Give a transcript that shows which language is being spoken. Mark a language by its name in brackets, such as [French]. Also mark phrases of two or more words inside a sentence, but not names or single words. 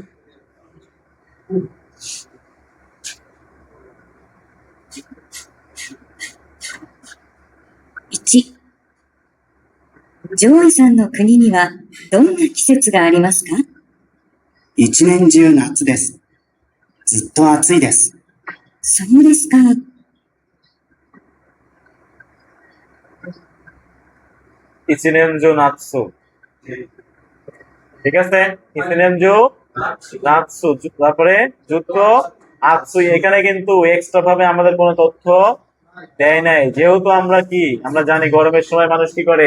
[Japanese] 1、ジョイさんの国にはどんな季節がありますか？一年中夏です。ずっと暑いです。そうですか。一年中夏. [Bangla] ঠিক আছে, [Japanese] 一年中夏, [Bangla] তারপরে [Japanese] ずっと暑い. [Bangla] এখানে কিন্তু এক্সট্রা ভাবে আমাদের কোনো তথ্য দেয় নাই, যেহেতু আমরা জানি গরমের সময় মানুষ কি করে?